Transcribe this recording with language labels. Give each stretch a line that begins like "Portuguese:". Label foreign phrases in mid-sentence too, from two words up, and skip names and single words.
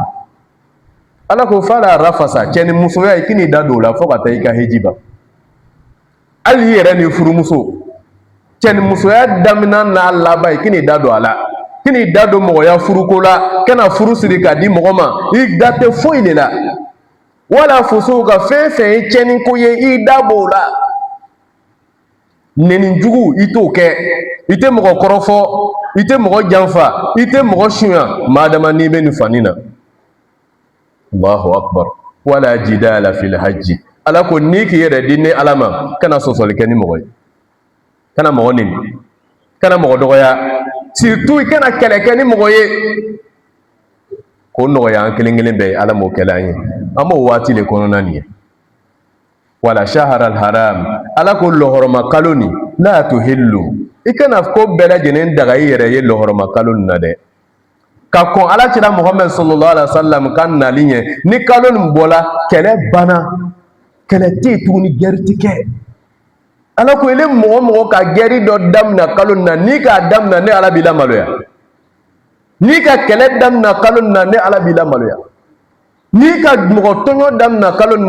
Bambara: ala ko
Arabic: فلا رفث
Bambara: cɛ ni musoya i k'i da don o la fo ka taa i ka heji ban hali i yɛrɛ ni furumuso cɛ ni musoya daminɛ n'a laban i k'i da don a la k'i da don mɔgɔya furuko la kana furu siri k'a di mɔgɔ ma i da tɛ foyi de la wala fusu ka fɛn fɛn ye tiɲɛni ko ye i da b'o la nɛnijugu i t'o kɛ i tɛ mɔgɔ kɔrɔfɔ i tɛ mɔgɔ janfa i tɛ mɔgɔ sunya madama n'i bɛ nin fani na
Arabic: الله أكبر ولا جدال في الحج
Bambara: ala ko n'i k'i yɛrɛ di ne ala ma kana sɔsɔli kɛ ni mɔgɔ ye kana mɔgɔ neni kana mɔgɔ dɔgɔya surtout i kana kɛlɛ kɛ ni mɔgɔ ye ko nɔgɔya an kelen kelen bɛɛ ye ala m'o kɛla an ye an b'o waati de kɔnɔna nin ye
Arabic: ولا الشهر الحرام
Bambara: ala ko lɔhɔrɔma kalo nin la tuhillu i kana ko bɛɛ lajɛlen daga i yɛrɛ ye lɔhɔrɔma kalo nin na dɛ ka kɔn ala cira Muhammad
Arabic: صلى الله عليه وسلم
Bambara: ka nali ɲɛ ni kalo nin bɔla kɛlɛ banna kɛlɛ tɛ yen tuguni gɛri ti kɛ ala ko ele mɔgɔ mɔgɔ ka gɛri dɔ daminɛ kalo nin na n'i k'a daminɛ ne ala b'i lamaloya n'i ka kɛlɛ daminɛ kalo nin na ne ala b'i lamaloya n'i ka mɔgɔ tɔɲɔ daminɛ kalo nin